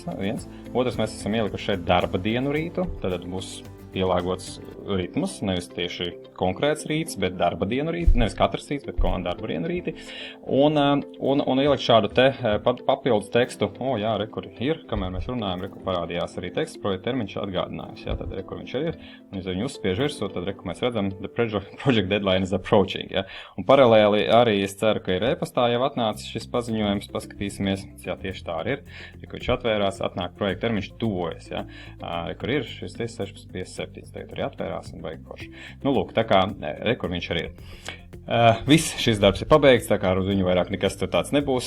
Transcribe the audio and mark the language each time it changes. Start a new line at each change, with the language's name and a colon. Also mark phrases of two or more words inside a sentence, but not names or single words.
Latvian: Otrs, mēs esam ielikuši šeit darba dienu rītu, tad būs pielāgots ritmus, nevis tieši konkrēts rīts, bet darba dienu rīti, nevis katrs rīts, bet darba dienu rīti. Un ielikt šādu te papildus tekstu, kur ir, kamēr mēs runājam, kur parādījās arī teksts, projekta termiņš atgādinājums, tad kur viņš ir, un ja viņu uzspiež virsū, tad mēs redzam,
English: the project deadline is approaching,
Latvian: Un paralēli arī es ceru, ka ir e-pastā jau atnācis šis paziņojums, paskatīsimies, tieši tā arī ir, kur viņš atvērās, atnāk projekta termiņš tuvojas, kur ir šis 16:57, tagad arī atvērās un vajag forši. Tā kā, kur viņš arī ir. Viss šis darbs ir pabeigts, tā kā ar viņu vairāk nekas tur tāds nebūs.